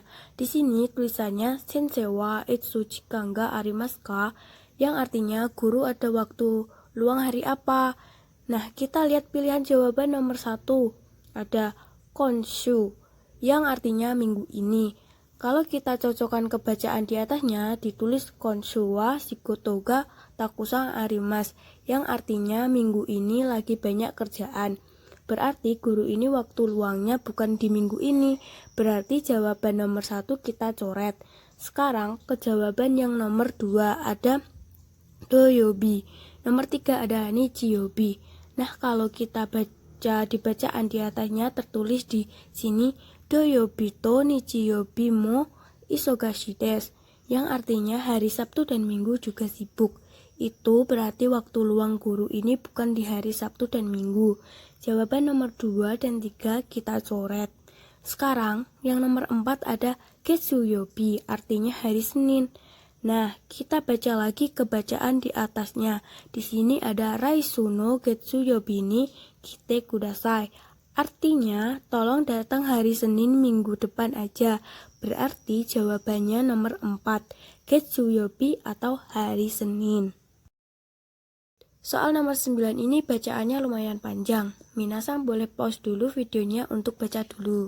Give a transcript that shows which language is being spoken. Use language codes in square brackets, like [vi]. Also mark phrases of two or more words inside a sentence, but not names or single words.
[id] Di sini tulisannya [ja] 先生はいつちがありますか, [id] yang artinya guru ada waktu luang hari apa. Nah, kita lihat pilihan jawaban nomor 1. Ada konshu, yang artinya minggu ini. Kalau kita cocokkan ke bacaan di atasnya, ditulis [ja] 今週は仕事がたくさんあります, [id] yang artinya minggu ini lagi banyak kerjaan. Berarti guru ini waktu luangnya bukan di minggu ini. Berarti jawaban nomor 1 kita coret. Sekarang ke jawaban yang nomor 2 ada doyobi. Nomor 3 ada nichiyobi. Nah, kalau kita baca di bacaan di atasnya tertulis di sini [ja] 土曜日と日曜日も忙しいです, [id] yang artinya hari Sabtu dan Minggu juga sibuk. Itu berarti waktu luang guru ini bukan di hari Sabtu dan Minggu. Jawaban nomor 2 dan 3 kita coret. Sekarang yang nomor 4 ada getsuyobi, artinya hari Senin. Nah, kita baca lagi ke bacaan di atasnya. Di sini ada [ja] 来週の月曜日に来てください. [id] Artinya, tolong datang hari Senin minggu depan aja. Berarti jawabannya nomor 4, getsuyobi atau hari Senin. Soal nomor 9 ini bacaannya lumayan panjang. Minasang boleh pause dulu videonya untuk baca dulu.